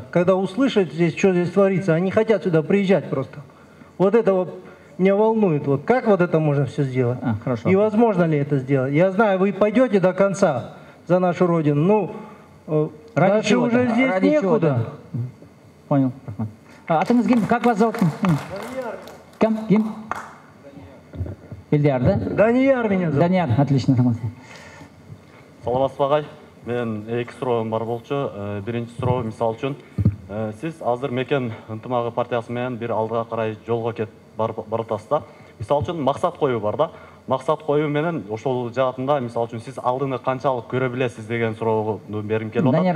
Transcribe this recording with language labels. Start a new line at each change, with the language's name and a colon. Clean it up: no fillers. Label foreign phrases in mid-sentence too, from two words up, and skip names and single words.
Russian: Когда услышат здесь, что здесь творится, они хотят сюда приезжать просто. Вот это вот меня волнует. Вот как вот это можно все сделать? Хорошо. И возможно ли это сделать? Я знаю, вы пойдете до конца за нашу родину. Ну, дальше уже здесь некуда. Понял.
Kyrgyz: Атыңыз ким?
Russian: Как вас зовут?
Kyrgyz: Ким? Элдияр, да?
Russian: Данияр меня зовут. Данияр, отлично.
Kyrgyz: Саламатсызбы агай. Мен эки суроом бар болчу. Биринчи суроо мисал үчүн, сиз азыр Мекен ынтымагы партиясы менен бир алдыга карай жолго кетип баратасыз да. Мисал үчүн максат коюу бар да. Максат коюу менен ошол жаатында мисал үчүн сиз алдыны канчалык көрө билесиз деген суроого бергим келип атат.